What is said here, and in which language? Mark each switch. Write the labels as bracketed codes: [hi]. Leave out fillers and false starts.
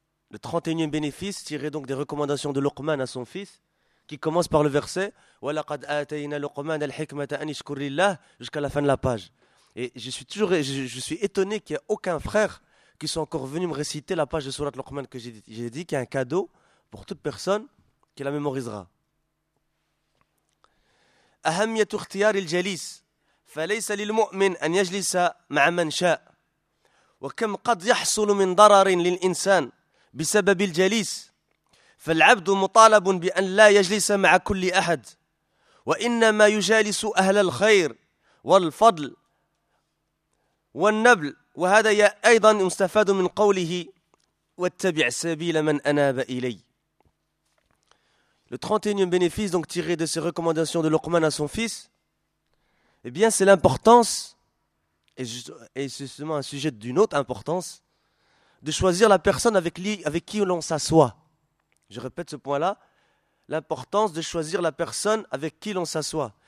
[fr] Le 31e bénéfice tiré donc des recommandations de Luqman à son fils, qui commence par le verset « [ar] وَلَقَدْ آتَيْنَا لُقْمَانَ الْحِكْمَةَ أَنِ اشْكُرْ لِلَّهِ [fr] » jusqu'à la fin de la page. Et je suis étonné qu'il n'y ait aucun frère qui soit encore venu me réciter la page de Sourate Luqman que j'ai dit qu'il y a un cadeau pour toute personne qui la mémorisera. [ar] « أَهَمْيَةُ اخْتِيَارِ الْجَلِيسِ فَلَيْسَ لِلْمُؤْمِنْ أَنْ يَجْلِسَ مَعَ مَنْ شَاءَ وَكَمْ قَدْ يَحْصُلُ مِنْ ضَرَرٍ لِلْإِنْسَانِ بسبب الجليس فالعبد مطالب بأن لا يجلس مع كل أحد وإنما يجالس أهل الخير والفضل والنبل وهذا أيضا مستفاد من قوله واتبع سبيل من أناب إلي. [fr] Le 31e bénéfice donc tiré de ces recommandations de Luqman à son fils, eh bien c'est l'importance, et justement un sujet d'une autre importance, de choisir la personne avec qui l'on s'assoit. Je répète ce point-là, l'importance de choisir la personne avec qui l'on s'assoit.